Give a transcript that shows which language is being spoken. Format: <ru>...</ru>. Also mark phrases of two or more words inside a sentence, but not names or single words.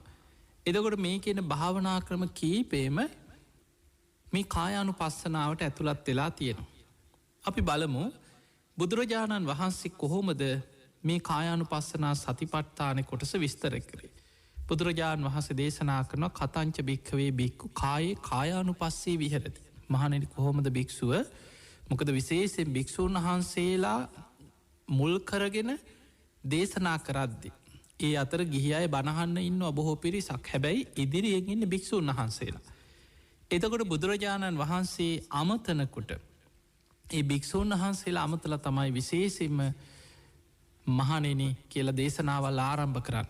<si>එදකොට මේ කියන භාවනා ක්‍රම කීපේම මේ කායානු පස්සනාවට ඇතුළත් වෙලා තියෙනවා. අපි බලමු බුදුරජාණන් වහන්සේ කොහොමද මේ කායානු පස්සනා සතිපට්ඨාන කොටස විස්තර කරේ. බුදුරජාණන් වහන්සේ දේශනා කරන</si> <pi>කතංච භික්කවේ බික්කු කායේ කායානු පස්සේ විහරති.</pi> <si>මහනෙන කොහොමද භික්‍ෂුව මොකද විශේෂෙන් භික්‍ෂූන් වහන්සේලා මුල් කරගෙන දේශනා කරද්දි. ඒ අතර ගිහි අය බණහන්න ඉන්න බොහෝ පිරිසක්, හැබැයි ඉදිරියෙන් ඉන්න භික්‍ෂූන් වහන්සේලා. එතකොට බුදුරජාණන් වහන්සේ අමතනකොට ඒ භික්‍ෂූන් වහන්සේලා අමතල තමයි විශේෂෙන්ම මහනෙන කියල දේශනාවල් ආරම්භ කරන්න.</si>